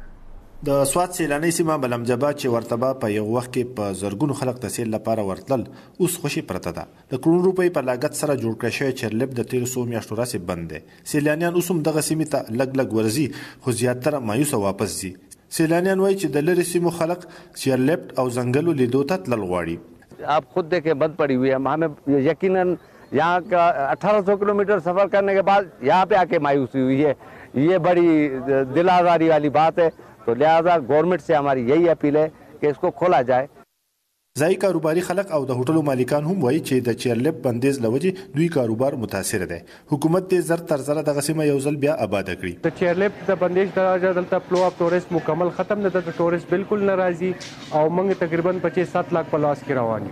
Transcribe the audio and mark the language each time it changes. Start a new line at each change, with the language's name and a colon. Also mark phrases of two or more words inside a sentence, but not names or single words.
Pashto: د سوات سیلاني سیمه ملمجبه چې ورته په یو وخت کې په زرګونو خلک د سیل لپاره ورتلل اوس خوشي پرته ده. د کروڑ روپۍ په لاګت سره جوړ کړی شوی چیرلیفټ د تیرو څو میاشتو راهیسې بند دی. سیلانیان اوس هم دغه سیمې ته لږ لږ ورځي خو زیاتره مایوسه واپس ځي. سیلانیان وایي چې د لرې سیمو خلک چیرلیفټ او ځنګلو لیدو ته تلل غواړي.
Urdu: آپ خود دیکھیں بند پڑی ہوئی ہے، ہمیں یقیناً یہاں کا 1800 کلومیٹر سفر کرنے کے بعد یہاں پہ آ کے مایوسی ہوئی ہے. یہ بڑی دل آزاری والی بات ہے. تو لہٰذا گورنمنٹ سے ہماری یہی اپیل ہے کہ اس کو کھولا جائے.
Pashto: ځای کاروباري خلک او د هوټلو مالکان هم وایي چې د چیرلیفټ بندیز له وجې دوی کاروبار متاثر دی. حکومت دې زر تر زره دغه سیمه یو ځل بیا آباده کړي. د چیرلیفټ د بندیز د دلته
English: flow of tourist
Pashto: مکمل ختم نه ده. ټورست بالکل نه راځي او موږ تقریبا 25-7 لاک په لاس کې روان.